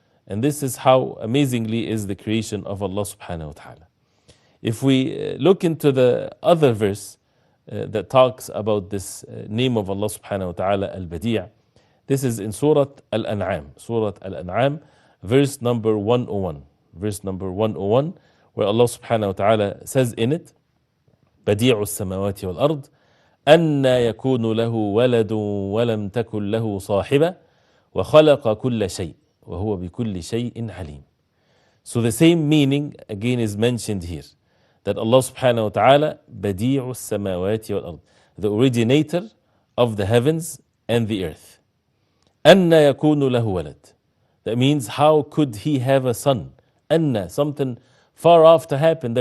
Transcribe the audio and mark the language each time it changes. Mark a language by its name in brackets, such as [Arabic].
[English] And this is how amazingly is the creation of Allah subhanahu wa ta'ala. If we look into the other verse that talks about this name of Allah subhanahu wa ta'ala, Al-Badee', this is in Surah Al-An'am. Surah Al-An'am, verse number 101. Verse number 101, where Allah subhanahu wa ta'ala says in it, [Arabic] بديع السماوات والأرض أنى يكون له ولد ولم تكن له صاحبة وخلق كل شيء وهو بكل شيء عليم. [English] So the same meaning again is mentioned here, that Allah subhanahu wa ta'ala [Arabic] بديع السماوات والأرض, [English] the originator of the heavens and the earth. [Arabic] أنى يكون له ولد. [English] That means how could he have a son? [Arabic] أنى, [English] something far off to happen.